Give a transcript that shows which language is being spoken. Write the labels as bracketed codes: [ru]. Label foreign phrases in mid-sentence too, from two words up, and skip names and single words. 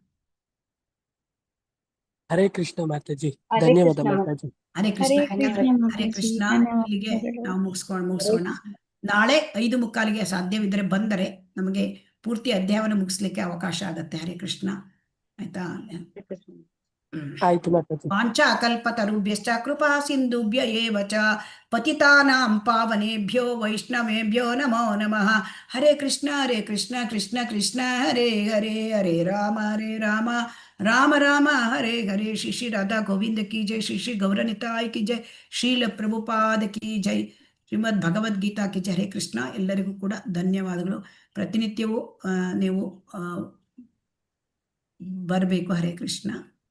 [kn] ಹರೇ ಕೃಷ್ಣ ಮಾತಾಜಿ, ಧನ್ಯವಾದ ಮಾತಾಜಿ. ಹರೇ ಕೃಷ್ಣ. ಹರೇ ಕೃಷ್ಣ. ಇಲ್ಲಿಗೆ ನಾವು ಮುಗಿಸೋಣ. ನಾಳೆ 5:45ಗೆ ಸಾಧ್ಯವಿದ್ದರೆ ಬಂದರೆ ನಮಗೆ ಪೂರ್ತಿ ಅಧ್ಯಾಯವನ್ನು ಮುಗಿಸ್ಲಿಕ್ಕೆ ಅವಕಾಶ ಆಗತ್ತೆ. ಹರೇ ಕೃಷ್ಣ. ಆಯ್ತಾ? ಆಯ್ತು ಮಾತಾಜಿ. [sa] ವಾಂಛಾಕಲ್ಪತರುಭ್ಯಶ್ಚ ಕೃಪಾ ಸಿಂಧುಭ್ಯ ಏವ ಚ ಪತಿತಾನಾಂ ಪಾವನೇಭ್ಯೋ ವೈಷ್ಣವೇಭ್ಯೋ ನಮೋ ನಮಃ. ಹರೇ ಕೃಷ್ಣ ಕೃಷ್ಣ ಕೃಷ್ಣ ಹರೇ ಹರೇ, ಹರೇ ರಾಮ ರಾಮ ರಾಮ ಹರೇ ಹರೇ. [hi] श्री राधा गोविंद की जय, श्री गौरनिताई की जय, श्रील प्रभुपाद की जय, श्रीमद् भगवद्गीता की जय. [kn] ಹರೇ ಕೃಷ್ಣ. ಎಲ್ಲರಿಗೂ ಕೂಡ ಧನ್ಯವಾದಗಳು. ಪ್ರತಿನಿತ್ಯವೂ ನೀವು ಬರಬೇಕು. ಹರೇ ಕೃಷ್ಣ.